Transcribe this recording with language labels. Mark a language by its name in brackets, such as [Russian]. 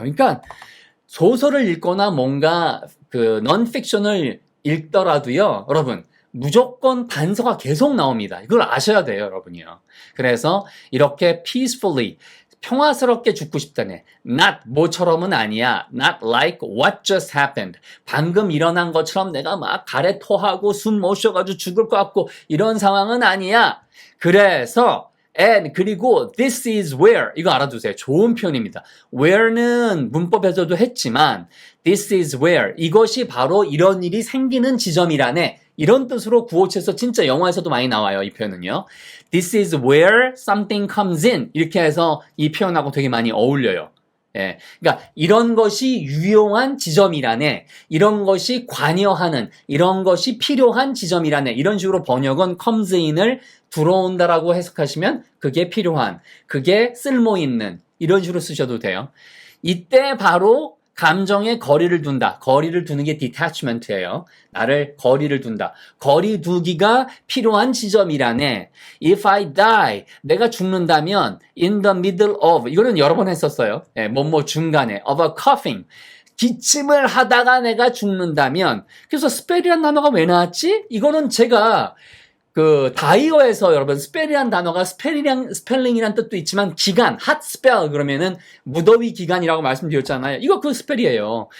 [Korean] 그러니까 소설을 읽거나 뭔가 그 non-fiction을 읽더라도요. 여러분 무조건 단서가 계속 나옵니다. 이걸 아셔야 돼요, 여러분이요. 그래서 이렇게 peacefully 평화스럽게 죽고 싶다네. Not 뭐처럼은 아니야. [English] Not like what just happened. [Korean] 방금 일어난 것처럼 내가 막 가래 토하고 숨 못 쉬어가지고 죽을 것 같고 이런 상황은 아니야. 그래서 and 그리고 [English] this is where [Korean] 이거 알아두세요. 좋은 표현입니다. where는 문법에서도 했지만 [English] this is where [Korean] 이것이 바로 이런 일이 생기는 지점이라네. 이런 뜻으로 957에서 진짜 영화에서도 많이 나와요. 이 표현은요. [English] This is where something comes in. [Korean] 이렇게 해서 이 표현하고 되게 많이 어울려요. 예. 그러니까 이런 것이 유용한 지점이라네. 이런 것이 관여하는, 이런 것이 필요한 지점이라네. 이런 식으로 번역은 comes in을 들어온다라고 해석하시면 그게 필요한, 그게 쓸모있는 이런 식으로 쓰셔도 돼요. 이때 바로 감정에 거리를 둔다. 거리를 두는 게 detachment예요. 나를 거리를 둔다. 거리 두기가 필요한 지점이라네. [English] If I die, [Korean] 내가 죽는다면 in the middle of, 이거는 여러 번 했었어요. 뭐뭐 중간에 of a coughing. 기침을 하다가 내가 죽는다면. 그래서 spell이란 단어가 왜 나왔지? 이거는 제가 그 다이어에서 여러분 스펠이란 단어가 스펠링이란 뜻도 있지만 기간, hot spell 그러면은 무더위 기간이라고 말씀드렸잖아요. 이거 그 스펠이에요.